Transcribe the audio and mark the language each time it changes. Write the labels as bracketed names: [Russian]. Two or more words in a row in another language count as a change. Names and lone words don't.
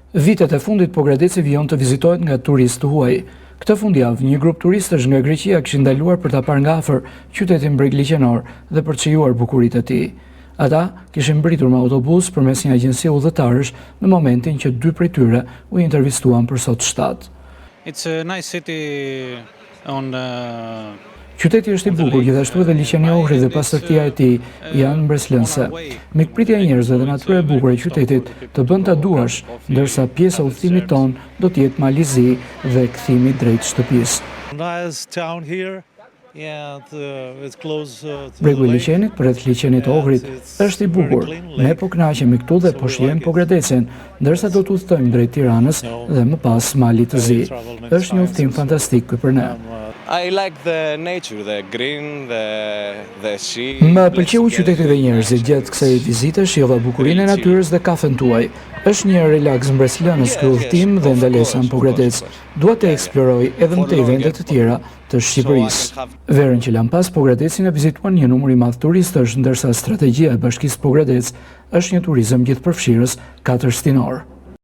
[Albanian] Vitet e fundit Pogradeci vijon të vizitohet nga turistë huaj. Këtë fundjavë, një grup turistësh nga Greqia kishin ndaluar për ta parë nga afër qytetin bregliqenor dhe për të shijuar bukuritë e tij. Ata kishin mbritur me autobus përmes një agjencie udhëtarësh në momentin që 2 prej tyre u intervistuan për Sot 7. [English] It's a nice city on [Albanian] Qyteti është i bukur, gjithashtu edhe liçeni i Ohrit dhe pastërtia e tij janë mbreslënëse. Mikpritja e njerëzve dhe natyra e bukur e qytetit të bën ta duash, ndërsa pjesa e udhëtimit ton do të jetë malizi dhe kthimi drejt shtëpisë. Bregu i liçenit përreth liçenit të Ohrit është i bukur. Ne po kënaqemi këtu dhe po shijojmë Pogradecin, ndërsa do të udhtojmë drejt Tiranës dhe më pas malit të zi. Është një udhtim fantastik ky për ne. [English] I like the nature, the green, the sea. [Albanian] Më pëlqeu qyteti dhe njerëzit gjatë kësaj vizite, shijova bukurinë e natyrës dhe kafen tuaj. Është një relaks mbreslënës ky udhtim dhe ndalesa në Pogradec. Dua të eksploroj edhe në të vende të tjera të Shqipërisë. Verën që lan pas, Pogradecin e vizituan një numër i madh turistësh, ndërsa strategjia e Bashkisë Pogradec është një turizëm gjithëpërfshirës 4 shtinor.